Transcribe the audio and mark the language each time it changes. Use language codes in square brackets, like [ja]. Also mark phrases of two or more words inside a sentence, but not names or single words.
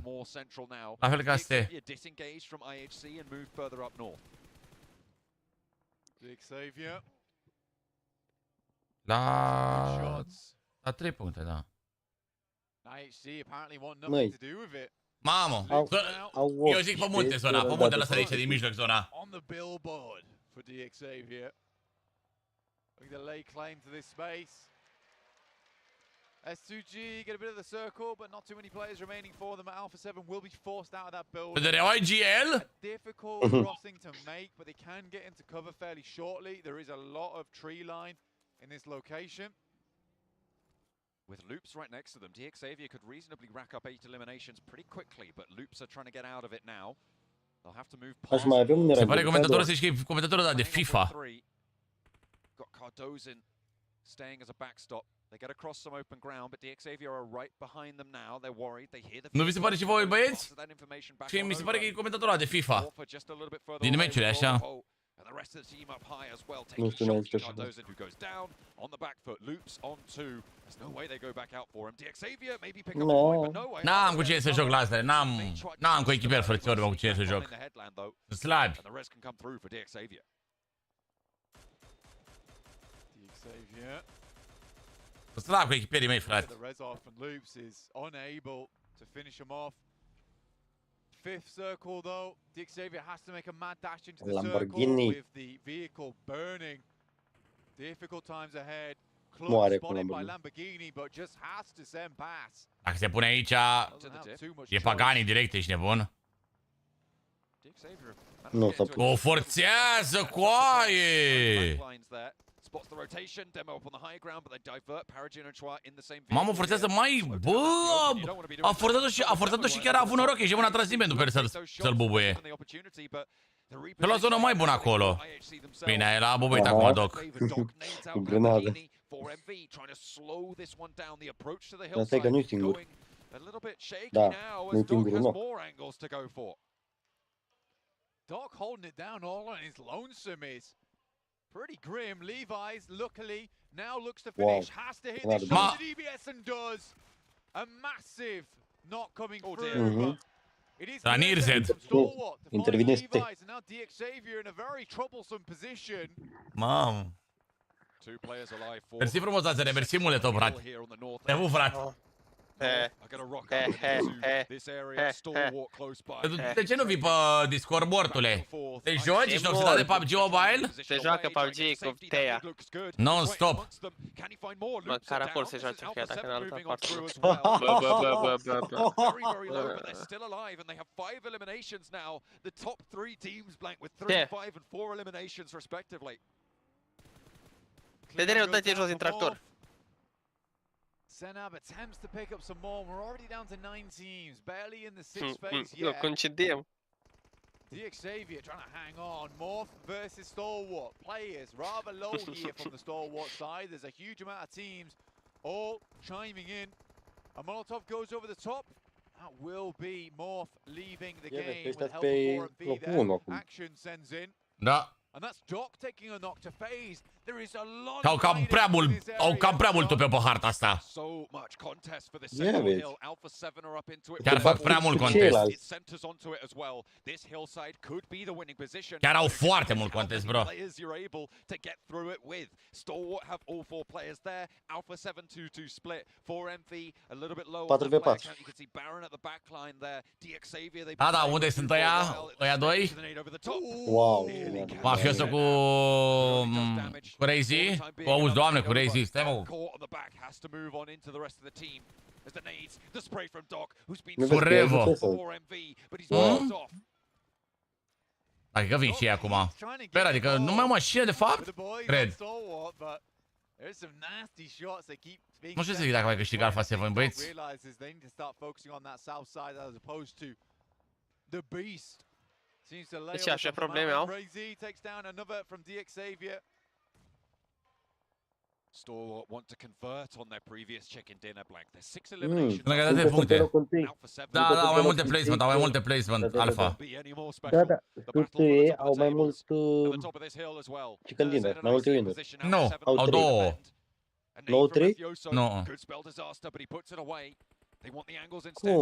[ro] La fel ca ST. La 3 puncte, da. Mamă, eu zic pe munte zona, pe muntele ăsta de aici, din mijloc zona. [en] Looking to lay claim to this space. S2G get a bit of the circle, but not too many players remaining for them. Alpha 7 will be forced out of that build. TEDEREU IGL. A difficult crossing to make, but they can get into cover fairly shortly. There is a lot of tree line in this location. With Loops right next to them, DXavier could reasonably rack up 8 eliminations pretty quickly, but Loops are trying to get out of it now. They'll have to move past. [ro] Se pare comentatorul ăsta e comentatorul ăla de FIFA. [en] Got Cardozen staying as a backstop. They get across some open ground, but DXavier are right behind them now. They're worried. They hear the. [ro] Nu vi se pare și voi, băieți? Și mi se pare că e comentatorul ăla de FIFA. Din meciuri, așa. [en] And the rest of the team up high as well, taking shots to Cardozen, who goes down on the back foot. Loops on 2. There's no way they go back out for him. DXavier maybe pick up a point, but no way. [ro] N-am cu cine să joc la astea. N-am cu echiperi frățiori cu cine să joc. Sunt slabi. [en] And the rest can come through for DXavier. [ro] Sunt slabi cu echipierii mei, frate. [en] The Rezoff and Loops is unable to finish him off. Fifth circle though, DXavier has to make a mad dash into the circle with the vehicle burning. Difficult times ahead. Close spotted by Lamborghini, but just has to send pass. [ro] Dacă se pune aici, e Pagani direct, ești nebun. O forțează, coaie! Mamă, forțează mai... Bă! A forțat-o și chiar a avut noroc, ești bun, a tras nimeni după să-l bubuie. Că la zonă mai bună acolo. Bine, el a bubuit acum, Doc. Cu grenadă. Dar stai că nu-i singur. Da, nu-i singurul, nu. [en] Doc holding it down all on his lonesome is pretty grim. Levi's, luckily, now looks to finish. Has to hit the shot to DBS and does. A massive not coming through. It is Stalwart to find Levi's, and now DXavier in a very troublesome position. [ro] Mamă. Mersi frumos, Azere, mersi mult, top, frate. Te pup, frate. De ce nu vii pe Discord, mortule? Te joci? Ești obsedat de PUBG Mobile? Se joacă PUBG cu Teia. Non-stop. Măcar acolo se joace chiar dacă în altă parte. TEDEREU, dă-te jos din tractor. [en] Senab attempts to pick up some more. We're already down to 9 teams, barely in the 6th phase yet. [ro] Nu, concediem. [en] DXavier trying to hang on. Morph versus Stalwart. Players rather low here from the Stalwart side. There's a huge amount of teams all chiming in. A Molotov goes over the top. That will be Morph leaving the game with help of 4MV there. Action sends in. [ro] Da. [en] And that's Doc taking a knock to phase. There is a lot [ro] Au cam prea mult pe harta asta. Chiar fac prea mult contest. Chiar au foarte mult contest, bro. [en] Stalwart have all 4 players there. Alpha 7-2-2 split. 4MV a little bit lower on the flank. You can see Baron at the back line there. DXavier they. [ro] Da, unde sunt ăia doi? Wow. Mafiosul cu Crazy. Cu auzi, doamne, cu Crazy. Stai, mă. Cu Revo. Adică vin și ei acum. Sper, adică nu mai am mașină, de fapt? Cred. Nu știu să zic dacă mai câștig Alpha 7, băieți. Deci așa probleme au. [en] Store want to convert on their previous chicken dinner blank. There's 6 eliminations. [ro] Încă de puncte. Da, au mai multe placement, au mai multe placement, Alpha. Da, SUTE au mai mult [en] chicken dinner, [ro] mai multe winuri. Nu, au 2. Nu 3? Nu. Cum?